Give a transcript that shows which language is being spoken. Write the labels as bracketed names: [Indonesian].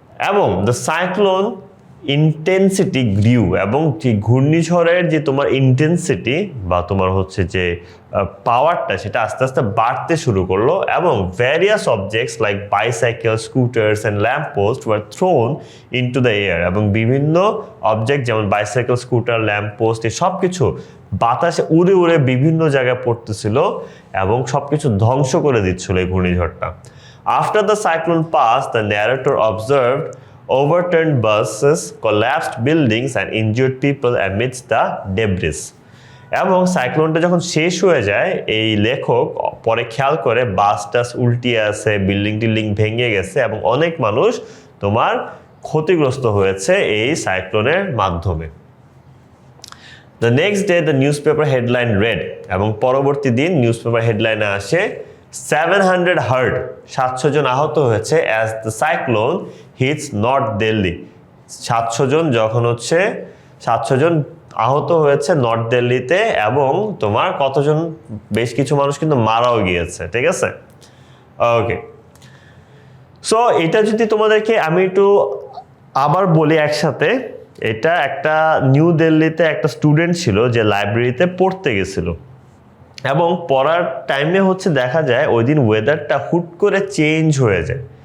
[Bangla] এবং [English] the cyclone intensity grew, [Bangla] এবং যে ঘূর্ণিঝড়ের যে তোমার ইন্টেন্সিটি বা তোমার হচ্ছে যে পাওয়ারটা সেটা আস্তে আস্তে বাড়তে শুরু করলো, এবং [English] various objects like bicycle, scooters and lamp post were thrown into the air, [Bangla] এবং বিভিন্ন অবজেক্ট যেমন বাইসাইকেল, স্কুটার, ল্যাম্প পোস্ট এই সব কিছু বাতাসে উড়ে উড়ে বিভিন্ন জায়গায় পড়তেছিল এবং সবকিছু ধ্বংস করে দিচ্ছিল এই ঘূর্ণিঝড়টা। [English] After the cyclone passed, the narrator observed overturned buses, collapsed buildings and injured people amidst the debris. [Bangla] এবং সাইক্লোনটা যখন শেষ হয়ে যায় এই লেখক পরে খেয়াল করে বাস টাস উল্টিয়ে আছে, বিল্ডিং ভেঙে গেছে এবং অনেক মানুষ তোমার ক্ষতিগ্রস্ত হয়েছে এই সাইক্লোনের মাধ্যমে। [English] The next day the newspaper headline read, [Bangla] এবং পরবর্তী দিন নিউজপেপার হেডলাইনে আসে [English] 700 hurt, [Bangla] 700 জন আহত হয়েছে [English] as the cyclone hits North Delhi. [Bangla] 700 জন আহত হয়েছে নর্থ দিল্লিতে, এবং তোমার কতজন, বেশ কিছু মানুষ কিন্তু মারাও গিয়েছে, ঠিক আছে? ওকে, সো এটা যদি তোমাদেরকে আমি একটু আবার বলি একসাথে, এটা একটা নিউ দিল্লিতে একটা স্টুডেন্ট ছিল যে লাইব্রেরিতে পড়তে গেছিল, এবং পড়ার টাইমে হচ্ছে দেখা যায় ওই দিন ওয়েদারটা হুট করে চেঞ্জ হয়ে যায়।